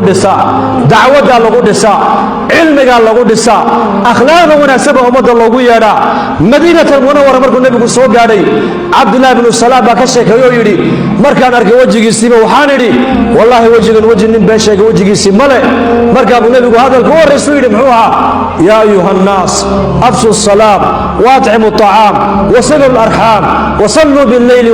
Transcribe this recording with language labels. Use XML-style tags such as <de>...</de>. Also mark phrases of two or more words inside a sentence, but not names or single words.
<so>dhisaa dacwada lagu dhisaa cilmiga lagu dhisaa akhlaaqda wanaagsan ummadda loogu yeedhaa madiinatul munawwara markuu nabigu soo gaadhay abdullah ibn salaam baa ka sheekeeyay yiri markaan arkay wajigiisa waxaan idhi wallahi wajigan wajin nin baa sheegay wajigiisa male markaa nabigu hadalku waraysu yiri muxuu ahaa</so> <ar>يا أيها الناس أفشوا السلام وأطعموا الطعام وصلوا الأرحام وصلوا بالليل</ar>